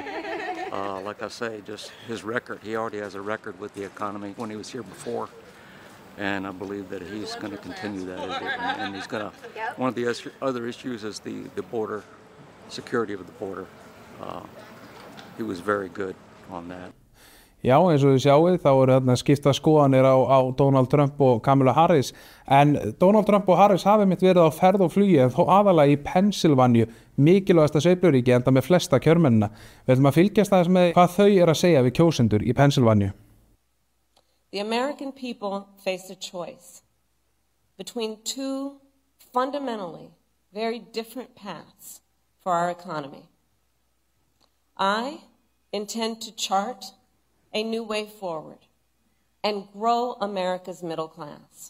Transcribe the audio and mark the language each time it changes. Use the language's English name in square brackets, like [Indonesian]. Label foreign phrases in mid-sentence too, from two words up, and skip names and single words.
[English] Like I say, just his record. He already has a record with the economy when he was here before. And I believe that he's going to continue that. And he's going to, one of the other issues is the border, security of the border. He was very good on that. [Icelandic] Já, eins og þið sjáið, þá þarna skipta skoðanir á Donald Trump og Kamala Harris. En Donald Trump og Harris hafi verið á ferð og flugi en þó aðalega í Pennsylvania, mikilvægasta sveifluríki enda með flesta kjörmennina. Við ætlum að fylgjast aðeins með hvað þau að segja við kjósendur í Pennsylvania. [English] The American people face a choice between 2 fundamentally very different paths for our economy. I intend to chart a new way forward and grow America's middle class.